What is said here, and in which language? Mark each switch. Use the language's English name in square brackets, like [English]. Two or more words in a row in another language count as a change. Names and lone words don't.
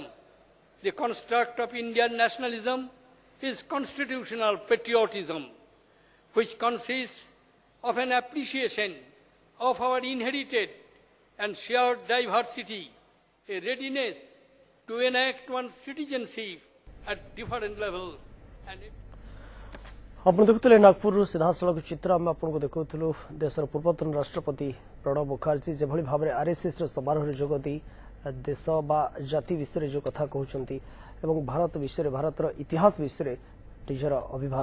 [English] The construct of Indian nationalism is constitutional patriotism, which consists of an appreciation of our inherited and shared diversity, a readiness to enact one's citizenship at different levels. And [Odia] ଆପଣ ଦେଖୁଥିଲେ ନାଗପୁରରୁ ସିଧାସଳଖ ଚିତ୍ର ଆମେ ଆପଣଙ୍କୁ ଦେଖାଉଥିଲୁ ଦେଶର ପୂର୍ବତନ ରାଷ୍ଟ୍ରପତି ପ୍ରଣବ ମୁଖାର୍ଜୀ ଯେଭଳି ଭାବରେ ଆର୍ଏସ୍ଏସ୍ର ସମାରୋହରେ ଯୋଗ ଦେଇ ଦେଶ ବା ଜାତି ବିଷୟରେ ଯେଉଁ କଥା କହୁଛନ୍ତି ଏବଂ ଭାରତ ବିଷୟରେ ଭାରତର ଇତିହାସ ବିଷୟରେ ନିଜର ଅଭିଭାଷଣ ରଖୁଛନ୍ତି।